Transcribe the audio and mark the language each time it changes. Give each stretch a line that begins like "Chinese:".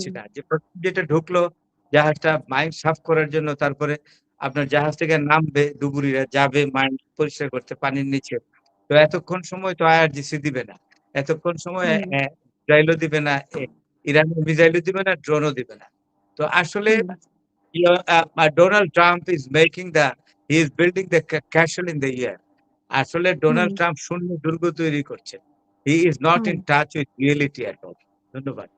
Bangla: করছি না যে ১ম যেটা ঢুকলো জাহাজটা মাইন্ড সাফ করার জন্য তারপরে আপনার জাহাজ থেকে নামবে ডুবুরিরা যাবে মাইন্ড পরিষ্কার করতে পানির নিচে। তো এতক্ষণ সময় তো IRGC দিবে না। এতক্ষণ সময় হুম, মিসাইলও দিবে না, ইরানের মিসাইলও দিবে না, ড্রোনও দিবে না। তো আসলে হুম,
English: Donald Trump is he is building the castle in the air.
Bangla: আসলে হুম, ডোনাল্ড ট্রাম্প শূন্য দুর্গ তৈরি করছেন।
English: He is not hmm, in touch with reality at all.
Bangla: ধন্যবাদ।